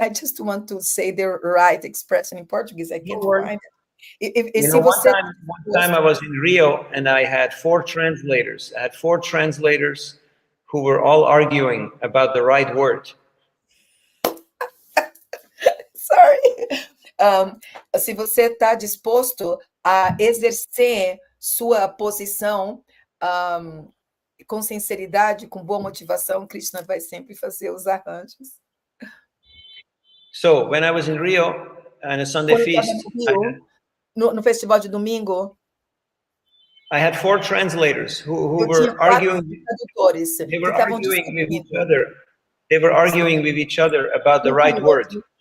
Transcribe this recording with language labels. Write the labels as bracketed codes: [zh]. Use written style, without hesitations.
[en] I just want to say the right expression in Portuguese. I can't find it. One time I was in Rio and I had 4 translators. I had 4 translators who were all arguing about the right word. Sorry. [pt] Se você está disposto a exercer sua posição com sinceridade, com boa motivação, Krishna vai sempre fazer os arranjos. [en] So, when I was in Rio on a Sunday feast, [pt] no festival de domingo, [en] I had 4 translators who were arguing. They were arguing with each other. They were arguing with each other about the right word.